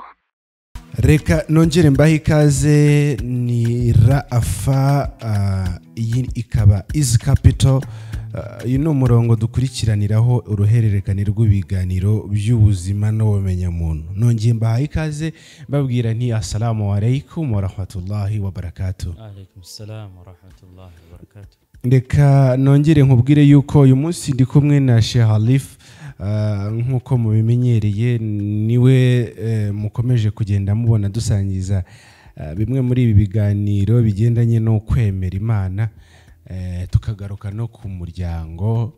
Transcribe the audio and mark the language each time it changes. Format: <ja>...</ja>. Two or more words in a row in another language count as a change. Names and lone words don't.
<rw>Reka nongere mbahe ikaze, ni Rafa, iyi ikaba Easy Capital. Uyu ni umurongo dukurikiraniraho uruhererekane rw'ibiganiro by'ubuzima n'ubumenyamuntu. Nongeye mbahe ikaze babwira nti</rw> <ar>السلام عليكم ورحمة الله وبركاته. عليكم السلام ورحمة الله وبركاته.</ar> <rw>Reka nongere nkubwire yuko uyu munsi ndi kumwe na Sheikh Khalif, nk'uko mubimenyereye niwe mukomeje kugenda mubona dusangiza bimwe muri ibi biganiro bigendanye no kwemera Imana, tukagaruka no ku muryango.</rw>